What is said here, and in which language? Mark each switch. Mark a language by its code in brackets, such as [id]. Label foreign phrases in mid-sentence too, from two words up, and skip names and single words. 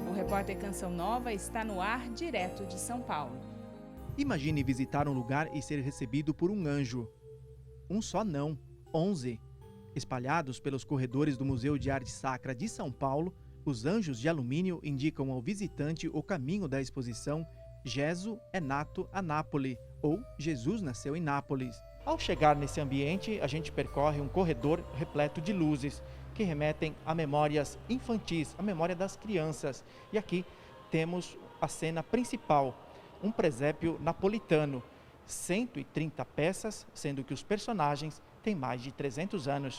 [pt] Repórter Canção Nova está no ar direto de São Paulo. Imagine visitar um lugar e ser recebido por um anjo. Um só não, 11. Espalhados pelos corredores do Museu de Arte Sacra de São Paulo, os anjos de alumínio indicam ao visitante o caminho da exposição Gesù è nato a Napoli, ou Jesus nasceu em Nápoles. Ao chegar nesse ambiente, a gente percorre um corredor repleto de luzes que remetem a memórias infantis, a memória das crianças. E aqui temos a cena principal, um presépio napolitano, 130 peças, sendo que os personagens têm mais de 300 anos.